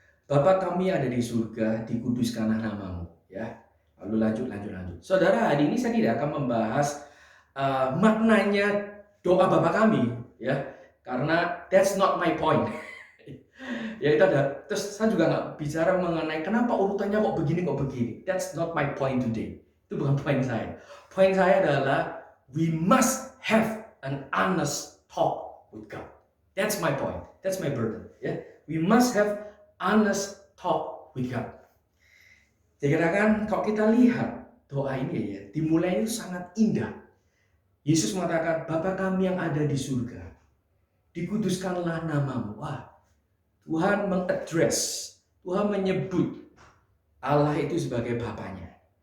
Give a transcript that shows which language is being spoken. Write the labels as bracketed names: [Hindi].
[Indonesian] Bapa kami yang ada di surga, dikuduskanlah namamu. Ya. Lalu lanjut. Saudara, hari ini saya tidak akan membahas maknanya doa Bapa kami, ya, karena [English] that's not my point. [Indonesian] Ya itu ada. Terus saya juga nggak bicara mengenai kenapa urutannya kok begini. [English] That's not my point today. [Indonesian] Itu bukan poin saya. Poin saya adalah [English] we must have an honest talk with God. That's my point. That's my burden. Ya, we must have honest talk with God. [Indonesian] Jadi kan kalau kita lihat doa ini ya, dimulai itu sangat indah. Yesus mengatakan, Bapa kami yang ada di surga, dikuduskanlah namamu. Wah, Tuhan mengadres, Tuhan menyebut Allah itu sebagai Bapanya.